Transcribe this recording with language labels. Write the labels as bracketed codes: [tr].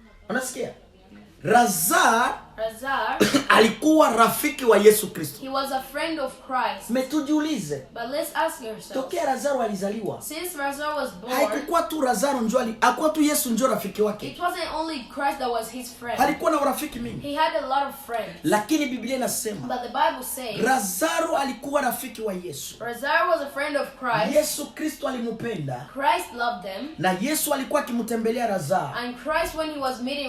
[sw] Unasikia? Lazaro alikuwa rafiki wa Yesu Kristo. [en] he was a friend of Christ. [sw] Metujiulize, [en] But let's ask yourselves, [sw] tokea Lazaro alizaliwa, [en] since Lazarus was born, [sw] haikuwa tu Lazaro njoo, hakuwa tu Yesu njoo rafiki wake. [en] it wasn't only Christ that was his friend. [sw] Alikuwa na rafiki mingi. [en] He had a lot of friends. [sw] Lakini Biblia inasema [en] But the Bible says [sw] Lazaro alikuwa rafiki wa Yesu. [en] Lazarus was a friend of Christ. [sw] Yesu Kristo alimpenda, [en] Christ loved them. [sw] na Yesu alikuwa akimtembelea Lazaro. [en] And Christ, when he was meeting